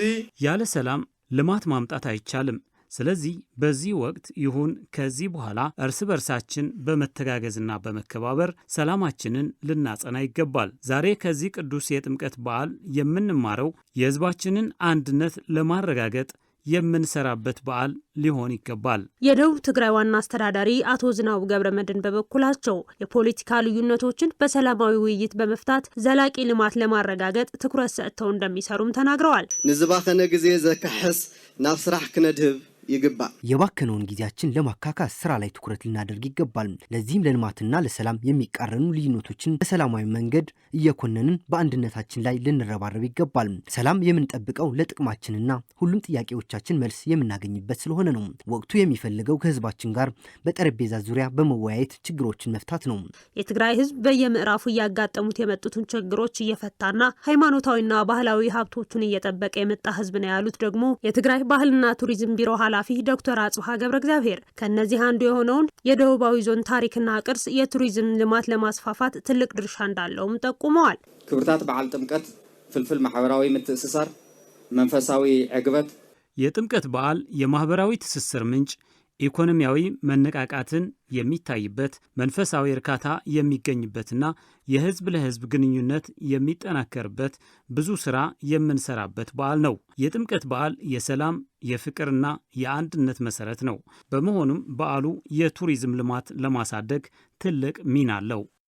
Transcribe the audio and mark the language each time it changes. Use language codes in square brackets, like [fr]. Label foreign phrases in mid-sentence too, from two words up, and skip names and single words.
[am] ያለ ሰላም ልማት ማምጣት አይቻልም። ስለዚህ በዚህ ወቅት ይሁን ከዚህ በኋላ እርስ በርሳችን በመተጋገዝና በመከባበር ሰላማችንን ልናጸና ይገባል። ዛሬ ከዚህ ቅዱስ የጥምቀት በዓል የምንማረው የሕዝባችንን አንድነት ለማረጋገጥ የምንሰራበት በዓል ሊሆን ይገባል። የደቡብ ትግራይ ዋና አስተዳዳሪ አቶ ዝናቡ ገብረመድህን በበኩላቸው የፖለቲካ ልዩነቶችን በሰላማዊ ውይይት በመፍታት ዘላቂ ልማት ለማረጋገጥ ትኩረት ሰጥተው እንደሚሰሩም ተናግረዋል። [ti] ንዝባኸነ ጊዜ ዘካሕስ ናብ ስራሕ ክነድህብ ይገባል። [am] የባከነውን ጊዜያችን ለማካካስ ስራ ላይ ትኩረት ልናደርግ ይገባል። ለዚህም ለልማትና ለሰላም የሚቃረኑ ልዩነቶችን በሰላማዊ መንገድ እየኮነንን በአንድነታችን ላይ ልንረባረብ ይገባል። ሰላም የምንጠብቀው ለጥቅማችንና ሁሉም ጥያቄዎቻችን መልስ የምናገኝበት ስለሆነ ነው። ወቅቱ የሚፈልገው ከህዝባችን ጋር በጠረጴዛ ዙሪያ በመወያየት ችግሮችን መፍታት ነው። የትግራይ ህዝብ በየምዕራፉ እያጋጠሙት የመጡትን ችግሮች እየፈታና ሃይማኖታዊና ባህላዊ ሀብቶቹን እየጠበቀ የመጣ ህዝብ ነው ያሉት ደግሞ የትግራይ ባህልና ቱሪዝም ቢሮ ኃላፊ ዶክተር አጽብሃ ገብረ እግዚአብሔር ከነዚህ አንዱ የሆነውን የደቡባዊ ዞን ታሪክና ቅርስ የቱሪዝም ልማት ለማስፋፋት ትልቅ ድርሻ እንዳለውም ጠቁመዋል። [ti] ክብርታት በዓል ጥምቀት ፍልፍል ማህበራዊ ምትእስሳር መንፈሳዊ ዕግበት [am] የጥምቀት በዓል የማህበራዊ ትስስር ምንጭ ኢኮኖሚያዊ መነቃቃትን የሚታይበት መንፈሳዊ እርካታ የሚገኝበትና የህዝብ ለህዝብ ግንኙነት የሚጠናከርበት ብዙ ስራ የምንሰራበት በዓል ነው። የጥምቀት በዓል የሰላም የፍቅርና የአንድነት መሰረት ነው። በመሆኑም በዓሉ የቱሪዝም ልማት ለማሳደግ ትልቅ ሚና አለው።